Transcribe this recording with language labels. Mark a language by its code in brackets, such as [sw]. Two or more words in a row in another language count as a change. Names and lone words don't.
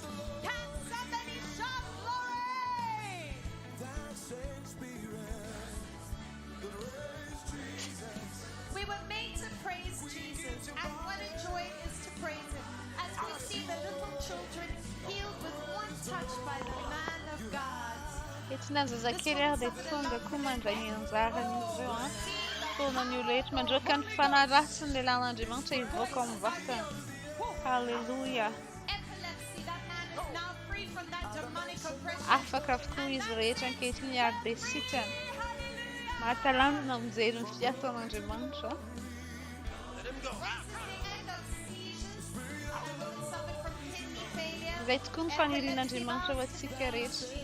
[en] Can somebody shout glory? We were made to praise Jesus, and what a joy it is to praise him as we see the little children healed with one touch by the man of God. [mg] Etina zazakely dia tonga koa mandray anjarany izy ireo a. Taonany olo rehetra mandroaka ny fanaratsiny ny lalan'Andriamanitra hivoaka ao amin'ny vatany. Halleluja. [en] Epilepsy, that man is now free from that demonic oppression. [mg] Afaka avokoa izy rehetra ankehitriny hiary be sitrany. Mahatalanjona mijery ny fiasan'Andriamanitra. Izay tokoa ny fanirian'Andriamanitra ho antsika rehetra.